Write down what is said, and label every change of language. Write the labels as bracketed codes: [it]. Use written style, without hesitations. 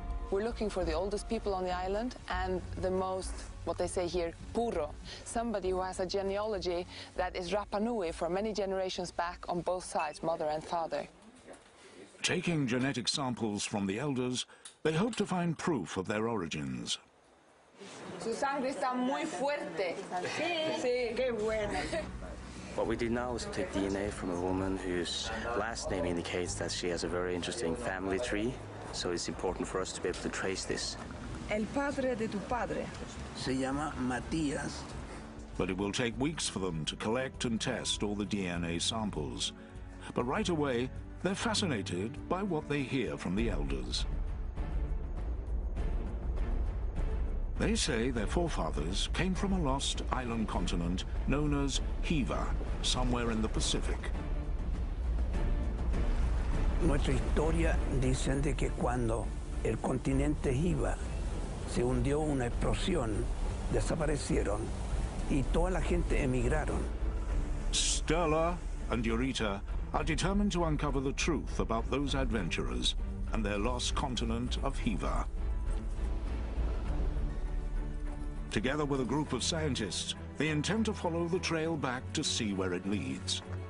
[en] We're looking for the oldest people on the island and the most, what they say here, puro, somebody who has a genealogy that is Rapa Nui for many generations back on both sides, mother and father. Taking genetic samples from the elders, they hope to find proof of their origins. [es] Su sangre está muy fuerte. Sí, qué buena. [en] What we did now is take DNA from a woman whose last name indicates that she has a very interesting family tree. So it's important for us to be able to trace this. [es] El padre de tu padre. Se llama Matías. [en] But it will take weeks for them to collect and test all the DNA samples. But right away, they're fascinated by what they hear from the elders. They say their forefathers came from a lost island continent known as Hiva, somewhere in the Pacific. [es] Nuestra historia dicen de que cuando el continente Hiva se hundió una explosión, desaparecieron y toda la gente emigraron. [en] Sterla and Eureka are determined to uncover the truth about those adventurers and their lost continent of Hiva. Together with a group of scientists, they intend to follow the trail back to see where it leads.